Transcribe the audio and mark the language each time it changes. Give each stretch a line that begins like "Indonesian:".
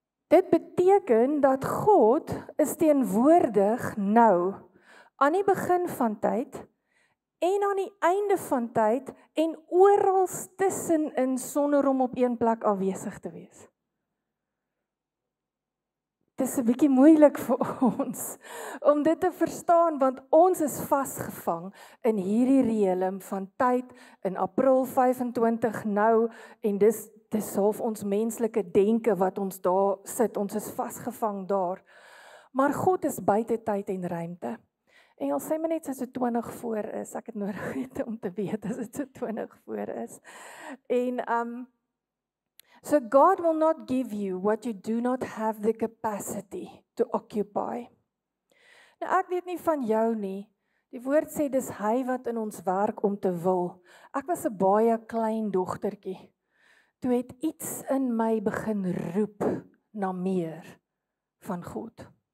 Afrikaans: Dit beteken dat God is teenwoordig nou, aan die begin van tyd, en aan die einde van tyd, en oral tussenin sonder om op een plek afwesig te wees. Dit is 'n bietjie moeilik vir ons, om dit te verstaan, want ons is vasgevang in hierdie riekelm van tyd, in April 25 nou, en dis half ons menslike denke wat ons daar sit, ons is vasgevang daar. Maar God is buite tyd en ruimte. Engels sê my net as dit 20 voor is, ek het nodig om te weet as dit so 20 voor is. En so
English: God will not give you what you do not have the capacity to occupy.
Afrikaans: Nou ek weet nie van jou nie, die woord sê dis hy wat in ons werk om te wil. Ek was 'n baie klein dogtertjie. Toe het iets in my begin roep na meer van God.